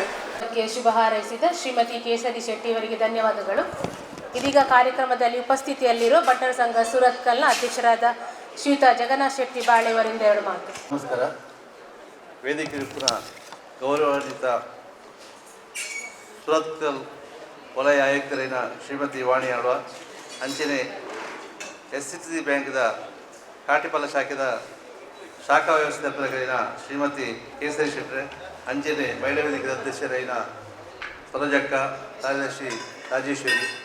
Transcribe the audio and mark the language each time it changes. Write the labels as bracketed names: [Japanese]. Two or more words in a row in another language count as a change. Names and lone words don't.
[Kannada] ಶುಭ ಹಾರೈಸಿದ ಶ್ರೀಮತಿ ಕೇಸರಿ ಶೆಟ್ಟಿ ಅವರಿಗೆ ಧನ್ಯವಾದಗಳು. ಇದೀಗ ಕಾರ್ಯಕ್ರಮದಲ್ಲಿ ಉಪಸ್ಥಿತಿಯಲ್ಲಿರುವ ಬಟ್ಟರ ಸಂಘ ಸುರತ್ಕಲ್ನ ಅಧ್ಯಕ್ಷರಾದ ಶ್ರೀಯುತ ಜಗನ್ನಾಥ್ ಶೆಟ್ಟಿ ಬಾಳೆಯವರಿಂದ ಎರಡು ಮಾತು. ನಮಸ್ಕಾರ. [Tulu] ವೇದಿಕೆ ಗೌರವಾನ್ವಿತ ಸುರತ್ಕಲ್ ವಲಯ ಆಯುಕ್ತರಿನ ಶ್ರೀಮತಿ ವಾಣಿ ಆಳ್ವ, ಅಂಚನೆ SCC ಬ್ಯಾಂಕ್ದ ಕಾಟಿಪಲ್ಲ ಶಾಖೆದ ಶಾಖಾ ವ್ಯವಸ್ಥಾಪಕರಿನ ಶ್ರೀಮತಿ ಕೇಸರಿ ಶೆಟ್ಟಿ, ಅಂಚನೆ ಮಹಿಳಾ ವೇದಿಕೆಯ ಅಧ್ಯಕ್ಷರೈನ ಸರೋಜಕ್ಕ, ಕಾರ್ಯದರ್ಶಿ ರಾಜೇಶ್ವರಿ,